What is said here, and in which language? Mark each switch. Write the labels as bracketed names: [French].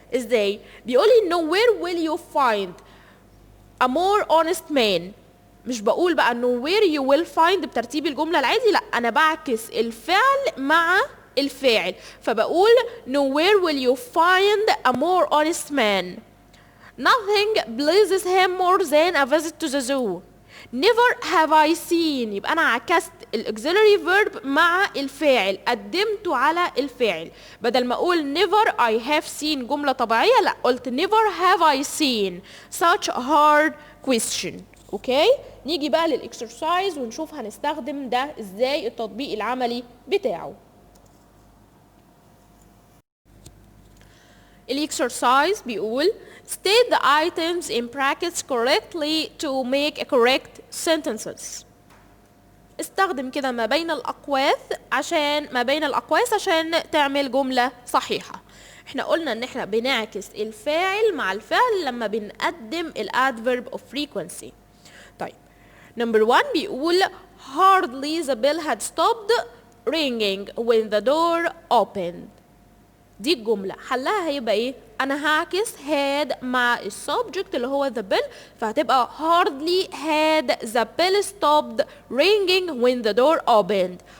[Arabic] ازاي؟ بيقولي [English] nowhere will you find a more honest man. [Arabic] مش بقول بقى [English] nowhere you will find [Arabic] بترتيب الجملة العادي، لا أنا بعكس الفعل مع الفاعل، فبقول [English] nowhere will you find a more honest man. Nothing pleases him more than a visit to the zoo. Never have I seen. [Arabic] يبقى أنا عكست الauxiliary verb مع الفاعل، قدمته على الفاعل. بدل ما أقول [English] never I have seen [Arabic] جملة طبيعية، لا قلت [English] never have I seen such a hard question. [Arabic] أوكي؟ نيجي بقى للإكسرسايز ونشوف هنستخدم ده إزاي، التطبيق العملي بتاعه. الاكسرسايز بيقول [English] state the items in brackets correctly to make a correct sentences. [Arabic] استخدم كده ما بين الأقواس عشان تعمل جملة صحيحة. احنا قلنا ان احنا بنعكس الفاعل مع الفعل لما بنقدم adverb of frequency. [English] طيب number 1 بيقول hardly the bell had stopped ringing when the door opened. [Arabic] دي الجملة حلها هيبقى ايه؟ انا هعكس had مع السبجكت اللي هو the bell، فهتبقى [English] hardly had the bell stopped ringing when the door opened.